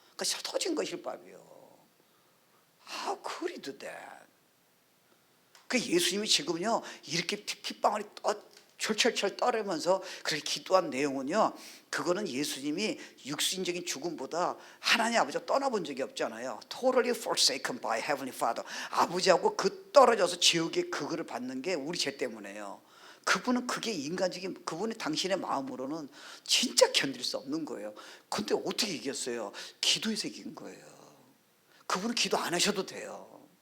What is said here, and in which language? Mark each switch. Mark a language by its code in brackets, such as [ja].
[ko] 그러니까 터진 거 실밥이요. [en] How could he do that? [ko] 그 예수님이 지금요 이렇게 핏방울이 철철철 떨면서 그렇게 기도한 내용은요, 그거는 예수님이 육신적인 죽음보다 하나님 아버지가 떠나본 적이 없잖아요. [en] Totally forsaken by Heavenly Father. [ko] 아버지하고 그 떨어져서 지옥의 그거를 받는 게 우리 죄 때문에요. 그분은 그게 인간적인, 그분이 당신의 마음으로는 진짜 견딜 수 없는 거예요. 근데 어떻게 이겼어요? 기도해서 이긴 거예요. 그분은 기도 안 하셔도 돼요.